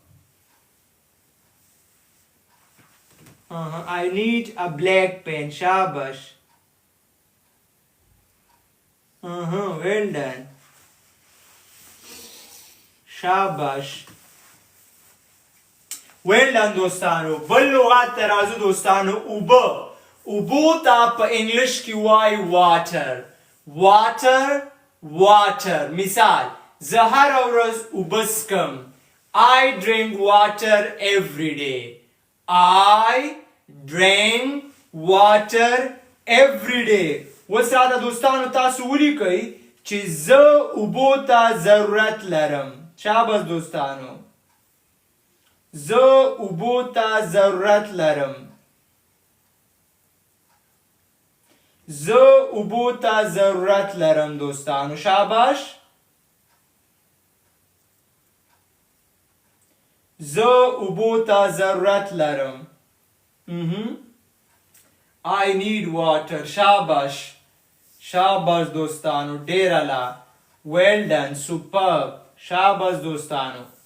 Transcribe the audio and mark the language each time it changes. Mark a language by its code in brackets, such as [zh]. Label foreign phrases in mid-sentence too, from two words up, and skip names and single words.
[en] I need a black pen. Shabash. Well done. [ps] Shabash. [en] Well done [ps] دوستانو بل لغات ته راځو دوستانو اوبو ته په انګلیش کې وایي water مثال زه هره ورځ اوبه څښم [en] I drink water every day I drink water every day [ps] اوس راته دوستانو تاسو ولیکئ چې زه اوبو ته ضرورت لرم شاباس دوستانو زه اوبو ته ضرورت لرم زه اوبو ته ضرورت لرم دوستانو شاباش زه اوبو ته ضرورت لرم [en] I need water [ps] شاباش شاباش دوستانو ډیره لا [en] well done superb [ps] شاباش دوستانو